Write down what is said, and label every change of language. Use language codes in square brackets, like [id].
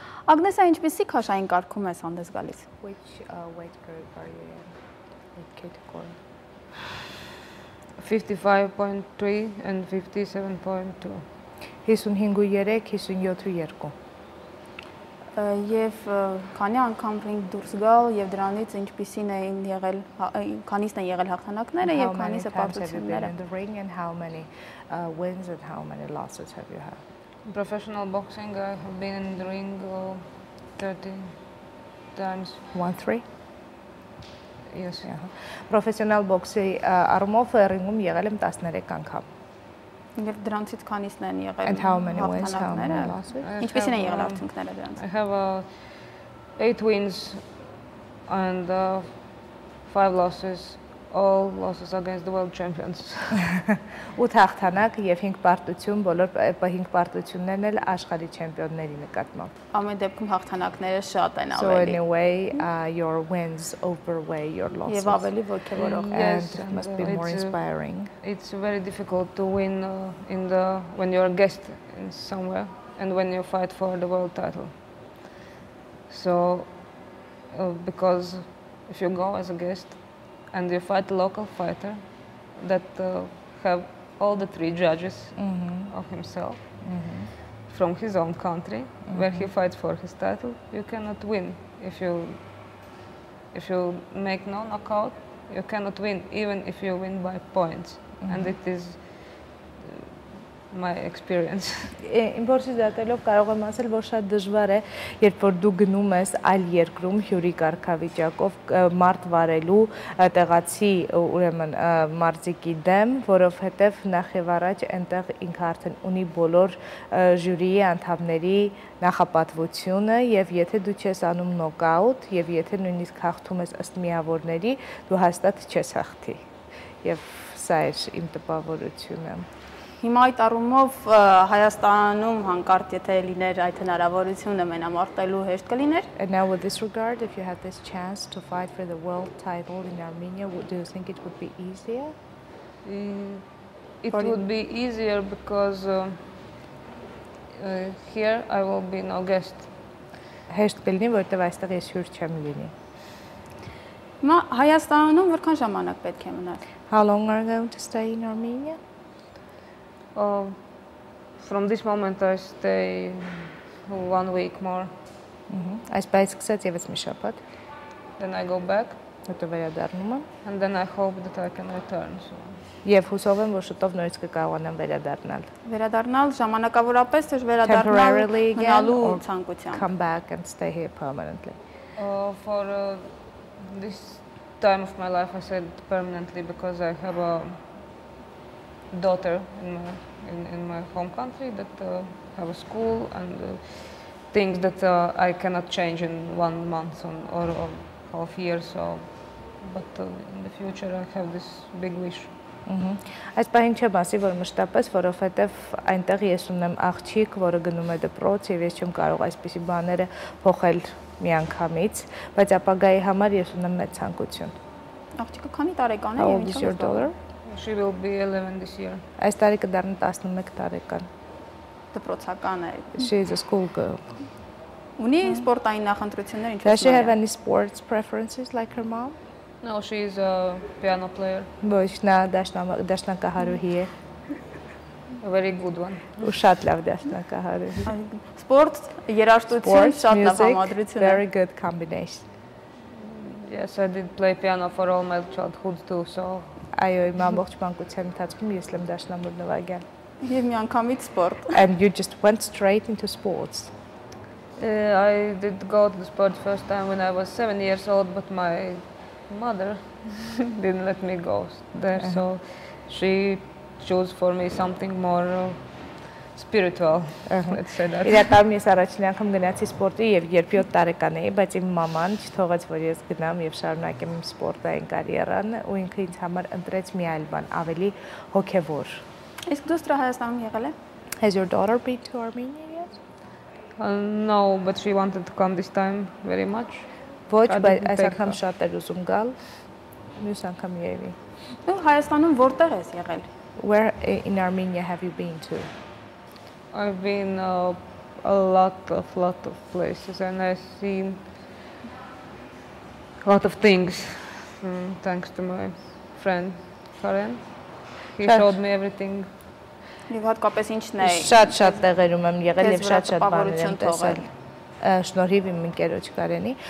[hy] Ագնեսա, ինչպիսի քաշային կարգում ես հանդես գալիս։ [en] Which weight group are you in? What category? 55.3 and 57.2. 55.3, 57.2. [hy] Եվ քանի անգամ ռինգ դուրս գալ եւ դրանից ինչպիսին էին եղել քանիսն են եղել հաղթանակները եւ քանիսը պարտությունները [en] in the ring and how many wins and how many losses have you had? Professional boxing, I have been in the ring 30 times. 1-3? Yes. Professional boxing [hy] առումով ringում եղել եմ 13 անգամ. Եվ դրանցից քանիսն են եղել [en] And how many wins, how many losses? [hy] Ինչպիսին են եղել արդյունքները դրանց։ [en] I have 8 wins and 5 losses, all losses against the world champions. [hy] 8 հաղթանակ եւ 5 պարտություն, բոլոր 5 պարտություններն էլ աշխարհի չեմպիոնների նկատմամբ։ Ամեն դեպքում հաղթանակները շատ են [en] So [hy] ավելի։ [en] anyway, your wins outweigh your losses. [hy] Եվ ավելի ոգևորող։ [en] And it must be more inspiring. It's very difficult to win when you're a guest in somewhere and when you fight for the world title. So, because if you go as a guest and you fight a local fighter that have all the 3 judges of himself from his own country, where he fights for his title, you cannot win. If you make no knockout, you cannot win, even if you win by points. And it is my experience. [hy] Ինձ դատելով կարող եմ ասել, որ շատ դժվար է, երբ որ դու գնում ես այլ երկրում հյուրի կարգավիճակով մարդ վարելու տեղացի ուրեմն մարզիկի դեմ, որովհետև նախ եւ առաջ այնտեղ ինքը արդեն ունի բոլոր ժյուրիի անդամների նախապատվությունը եւ եթե դու չես անում նոկաուտ եւ եթե նույնիսկ հաղթում ես ըստ միավորների, դու հաստատ չես հաղթի։ Եվ սա է իմ տպավորությունը։ Հիմա այդ առումով Հայաստանում հանկարծ եթե լիներ այդ հնարավորությունը մենամարտելու հեշտ կլիներ։ [en] And now with this regard, if you had this chance to fight for the world title in Armenia, do you think it would be easier? It would be easier because here I will be no guest. [hy] Հեշտ կլինի, որովհետև այստեղ ես հյուր չեմ լինի։ Հիմա Հայաստանում որքան ժամանակ պետք է մնալ։ [en] How long are you going to stay in Armenia? From this moment I stay 1 week more. [hy] Այս բայց սկսած եւս մի շաբաթ։ [en] Then I go back. [hy] Հետո վերադառնում եմ։ [en] And then I hope that I can return. [hy] Եվ հուսով եմ, որ շուտով նորից կկարողանամ վերադառնալ։ Վերադառնալ ժամանակավորապես թե վերադառնալ մնալու ցանկությամբ։ [en] Come back and stay here permanently. For this time of my life I said permanently because I have a daughter in my home country that have a school and things that I cannot change in 1 month or half year. So, but in the future I have this big wish. [hy] Այս պահին չեմ ասի, որ մշտապես, որովհետև այնտեղ ես ունեմ աղջիկ, որը գնում է դպրոց եւ ես չեմ կարող այսպիսի բաները փոխել միանգամից, բայց ապագայի համար ես ունեմ մեծ ցանկություն։ Աղջիկը քանի տարեկան է եւ ինչ է։ [en] She will be 11 this year. [hy] Այս տարի կդառնա 11 տարեկան։ Դպրոցական է։ [en] She is a school girl. [hy] Ունի սպորտային նախընտրություններ ինչ։ [en] Does she have any sports preferences like her mom? No, she is a piano player. [hy] Ոչ, նա դաշնակահարուհի է։ [en] A very good one. [hy] Ու շատ լավ դաշնակահարուհի։ Սպորտ, երաժշտություն, շատ լավ համադրություն է։ [en] Very good combination. Yes, I did play piano for all my childhood too, so [hy] Այո, իմ ամբողջ մանկության ընթացքում ես եմ դաշնամուր նվագել։ Եվ միանգամից սպորտ։ [en] And you just went straight into sports. I did go to the sport first time when I was 7 years old, but my mother didn't let me go there, so she chose for me something more spiritual. Let's say that. [hy] Իրականում ես առաջին անգամ գնացի սպորտի եւ երբ 7 տարեկան էի, բայց իմ մաման չթողեց, որ ես գնամ եւ շարունակեմ իմ սպորտային կարիերան, ու ինքը ինձ համար ընտրեց մի այլ բան, ավելի հոգեվոր։ Իսկ դուստր Հայաստանում եղել է։ [en] Has your daughter been to Armenia yet? No, but she wanted to come this time very much. [hy] Ոչ, բայց այս անգամ շատ էր ուզում գալ։ Մյուս անգամ եւի։ Դու Հայաստանում որտեղ ես եղել։ [en] Where in Armenia have you been to? I've been a lot of places, and I've seen a lot of things thanks to my friend Karen. He showed me everything. [hy] Եվ հատկապես ինչն է։ Շատ տեղերում եմ եղել եւ շատ բաներ եմ տեսել։ Շնորհիվ իմ ընկերոջ Կարենի.